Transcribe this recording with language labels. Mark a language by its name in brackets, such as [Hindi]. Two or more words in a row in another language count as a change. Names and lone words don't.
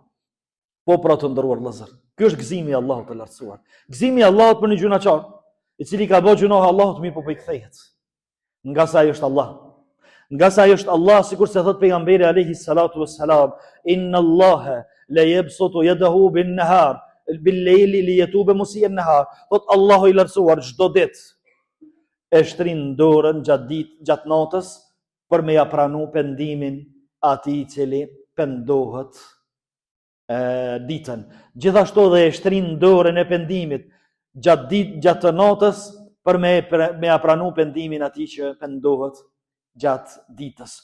[Albanian] Po pra të nderuar vëllezër, ky është gëzimi i Allahut të lartësuar. Gëzimi i Allahut për një gjunaçar, i cili ka bërë gjunoh Allahut, mirë po i kthehet. Nga sa ai është Allah. Nga sa ai është Allah, sikur se thot pejgamberi [Arabic] عليه الصلاة والسلام, إن الله لا يبسط يده بالنهار بالليل ليتوب مسيء النهار. [Albanian] Thot Allahu i lartësuar çdo ditë e shtrin dorën gjatë natës, për me ja pranu pendimin atij i cili pendohet ditën. Gjithashtu dhe e shtrin dorën e pendimit gjatë natës për me ja pranu pendimin atij që pendohet gjatë ditës.